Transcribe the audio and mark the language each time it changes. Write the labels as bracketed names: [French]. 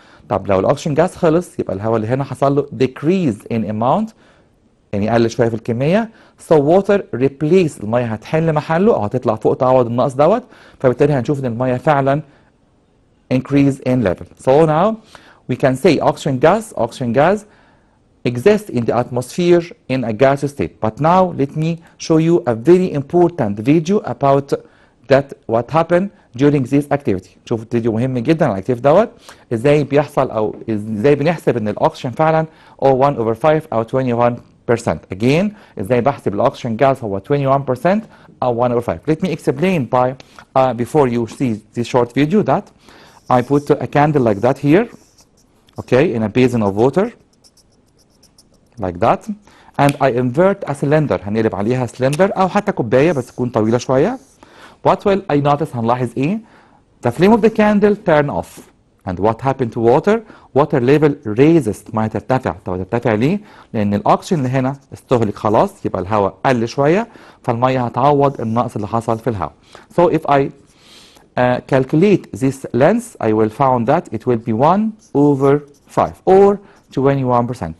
[Arabic] طب لو الاكسجين جاس خلص يبقى الهواء اللي هنا حصل له [English] decrease in amount، [Arabic] يعني قل شويه في الكميه. [English] so water replace، [Arabic] الميه هتحل محله او هتطلع فوق تعوض النقص دوت، فبالتالي هنشوف ان الميه فعلا [English] increase in level. So now we can say oxygen gas exists in the atmosphere in a gaseous state. But now let me show you a very important video about that what happened during this activity. [Arabic] شوف فيديو مهم جدا عن الاكتيفيتي دوت ازاي بيحصل او ازاي بنحسب ان الاكسجين فعلا او 1 over 5 او 21%. [English] Again [Arabic] ازاي بحسب الاكسجين gas هو 21% او 1 over 5. [English] Let me explain by before you see this short video that I put a candle like that here, okay, in a basin of water like that, and I invert a cylinder. [Arabic] هنقلب عليها cylinder او حتى كوبايه بس تكون طويله شويه. [English] What will I notice؟ [Arabic] هنلاحظ ايه؟ [English] The flame of the candle turn off. And what happened to water? Water level raises. [Arabic] ما هترتفع. طب هترتفع ليه؟ لأن الأكسجين اللي هنا استهلك خلاص، يبقى الهواء قل شوية، فالمية هتعوض النقص اللي حصل في الهواء. [English] So if I calculate this length, I will found that it will be 1 over 5 or 21%.